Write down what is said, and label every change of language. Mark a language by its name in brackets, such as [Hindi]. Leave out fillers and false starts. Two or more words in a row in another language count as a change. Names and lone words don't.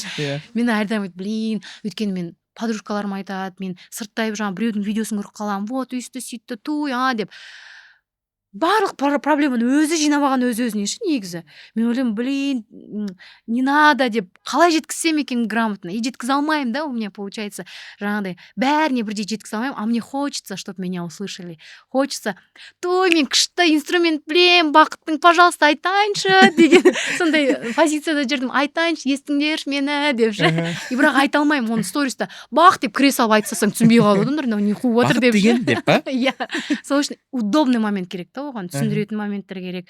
[Kazakh] Мен әрдайым өйткені мен подружкаларым айтады, мен сырттай біреудің видеосын көріп қаламын, вот өйсті сөйтті, деп. Барлық проблеманы өзі жинап алған өзіне ше негізі. Мен ойлаймын, [Russian] не надо [Kazakh] деп, қалай жеткізсем екен грамотно. И жеткізе алмаймын, да, [Russian] у меня получается [Kazakh] жаңағыдай бәріне бірдей жеткізе алмаймын, [Russian] а мне хочется, чтобы меня услышали. [Kazakh] Хочется, той мен күшті инструмент білем, бақыттың, пожалуйста, айтайыншы деген сондай позицияда жүрдім. Айтайыншы, естіңдерші мені деп ше. И бірақ айта алмаймын, оны сториста бақ деп кіре салып айтсасаң түсінбей қалады адамдар, не қуып отыр деп. Бақыт деген деп па? Иә. Сол үшін удобный момент керек та оған, түсіндіретін моменттер керек.